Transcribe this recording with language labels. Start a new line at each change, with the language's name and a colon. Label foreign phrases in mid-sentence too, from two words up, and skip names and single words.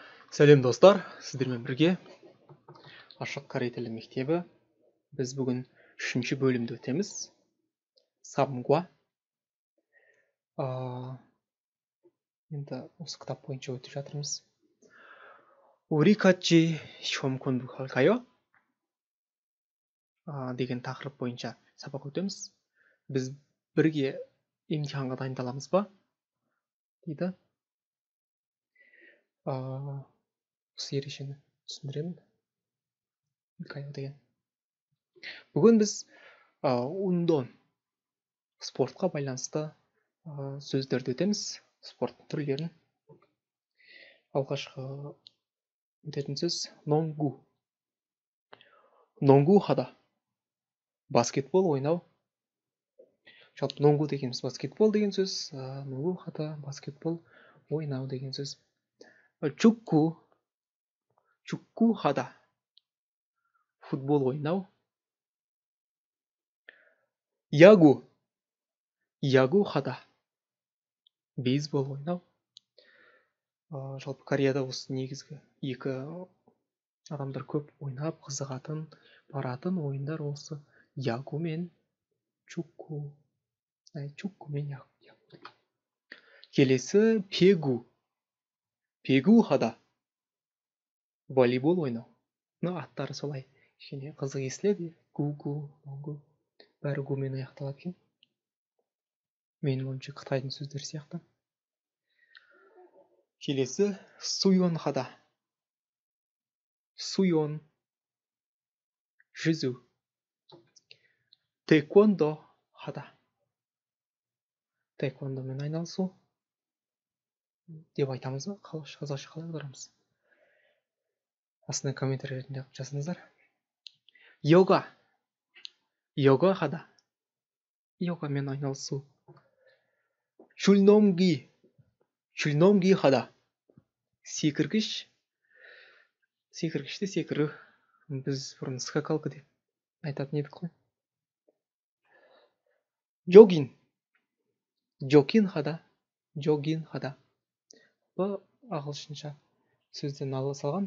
Kazakh: Сәлем достар, сіздермен бірге ашық корей тілі мектебі. Біз бүгін 3-ші бөлімді өтеміз. Самгуа. Енді осы кітап бойынша өтіп жатырмыз.
Korean: 우리 같이 시험 공부할까요?
Kazakh: деген тақырып бойынша сабақ өтеміз. Біз бірге емтиханға дайындаламыз ба? дейді. Осы ережені түсіндіремін. Деген. Бүгін біз 운동, спортқа байланысты сөздерді өтеміз, спорт түрлерін. Алғашқы өтетін сөз 농구.
Korean: 농구하다.
Kazakh: Баскетбол ойнау. Жалпы 농구 дегеніміз баскетбол деген сөз, 농구하다 баскетбол ойнау деген сөз.
Korean: 축구. 축구하다.
Kazakh: футбол ойнау.
Korean: 야구. 야구하다.
Kazakh: бейсбол ойнау. Жалпы Кореяда осы негізгі екі адамдар көп ойнап қызығатын, баратын ойындар осы 야구 мен 축구. 축구 мен 야구. Келесі 배구.
Korean: 배구하다.
Kazakh: волейбол ойнау. Аттары солай кішкене қызық естіледі.
Korean: гу, 농구.
Kazakh: Бәрі гумен аяқталады екен. Менің ойымша Қытайдың сөздері сияқты. Келесі 수영하다. 수영. жүзу. 태권도하다. 태권도мен айналысу деп айтамыз ба? Қазақша қалай аударамыз? Астына комментарийлерінде жазыңыздар.
Korean: 요가. 요가하다.
Kazakh: йогамен айналысу.
Korean: 줄넘기. 줄넘기하다.
Kazakh: секіргіш. Секіргішті секіру. Біз бұрын скакалка деп айтатын едік қой.
Korean: 조깅. 조깅하다. 조깅하다.
Kazakh: Бұл ағылшынша сөзден ала салған.